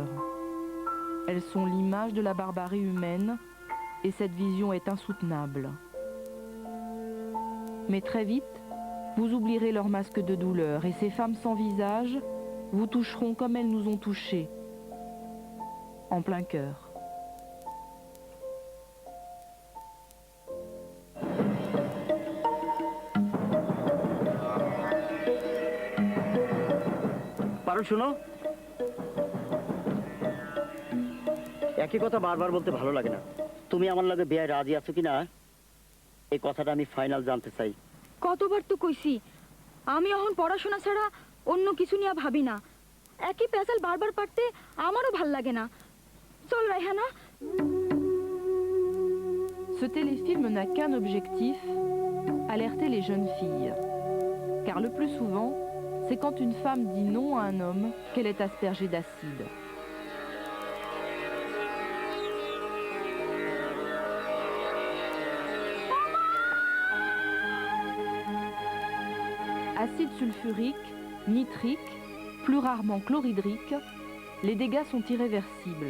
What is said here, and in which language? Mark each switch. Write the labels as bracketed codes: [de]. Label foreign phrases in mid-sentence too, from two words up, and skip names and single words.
[fr] Elles sont l'image de la barbarie humaine et cette vision est insoutenable. Mais très vite, vous oublierez leur masque de douleur et ces femmes sans visage vous toucheront comme elles nous ont touchés, en plein cœur. [bn] শোনো, একই কথা বারবার বলতে ভালো লাগে না। তুমি আমার লগে বিয়ায় রাজি আছো কিনা এই কথাটা আমি ফাইনাল জানতে চাই। কতবার তো কইছি আমি এখন পড়াশোনা ছাড়া অন্য কিছু নিয়ে ভাবি না। একই পেশাল বারবার পারতে আমারও ভাল লাগে না। চল রায়হানা। [fr] Ce téléfilm n'a qu'un objectif, alerter les jeunes filles. Car le plus souvent, c'est quand une femme dit non à un homme qu'elle est aspergée d'acide. Acide sulfurique, nitrique, plus rarement chlorhydrique, les dégâts sont irréversibles.